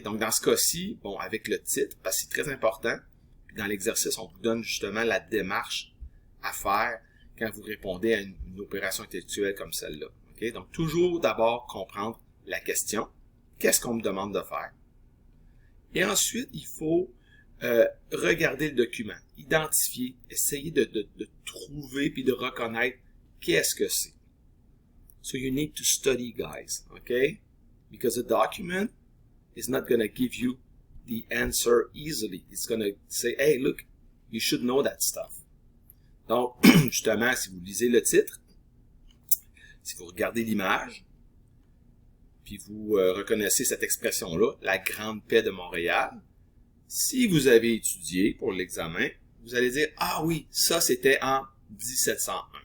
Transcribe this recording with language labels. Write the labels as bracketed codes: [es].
[fr] Donc, dans ce cas-ci, bon, avec le titre, parce que c'est très important, puis dans l'exercice, on vous donne justement la démarche à faire quand vous répondez à une opération intellectuelle comme celle-là. Okay? Donc, toujours d'abord comprendre la question. Qu'est-ce qu'on me demande de faire? Et ensuite, il faut regarder le document, identifier, essayer de trouver puis de reconnaître qu'est-ce que c'est. [en] So you need to study, guys, okay? Because the document is not going to give you the answer easily. It's going to say, hey, look, you should know that stuff. [fr] Donc, justement, si vous lisez le titre, si vous regardez l'image, puis vous reconnaissez cette expression-là, la Grande Paix de Montréal, si vous avez étudié pour l'examen, vous allez dire, ah oui, ça c'était en 1701.